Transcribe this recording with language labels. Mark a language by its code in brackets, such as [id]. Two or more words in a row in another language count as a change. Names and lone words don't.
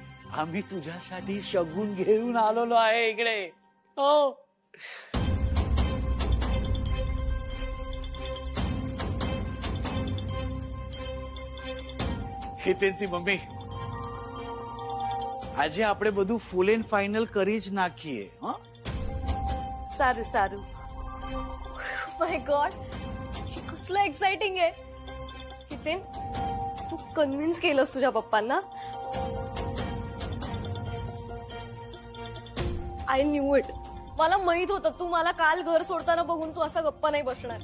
[mr] आम्ही तुझ्यासाठी शगुन घेऊन आलेलो आहे इकडे. हो. हे त्यांची मम्मी. [gu] આજે આપણે બધું [en] full and final [gu] કરી જ નાખીએ. હા, સારું સારું. [en] my god, [mr] कसलं एक्साइटिंग आहे. हितेन, तू कन्व्हिन्स केलंस तुझ्या पप्पांना. [en] I knew it. [mr] मला माहित होतं तू मला काल घर सोडताना बघून तू असा गप्पा नाही बसणार.